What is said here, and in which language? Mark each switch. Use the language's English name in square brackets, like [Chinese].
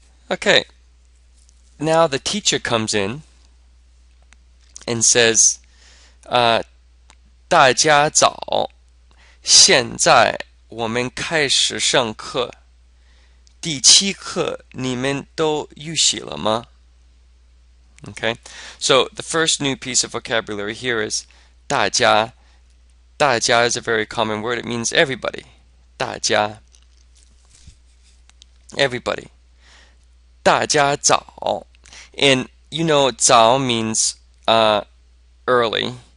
[English] Okay, now the teacher comes in and says, [Chinese] 大家早，现在我们开始上课。第七课你们都预习了吗? [English] Okay, so the first new piece of vocabulary here is 大家. 大家 is a very common word. It means everybody. [Chinese] 大家. [English] Everybody. [Chinese] 大家早. [English] And you know 早 means early.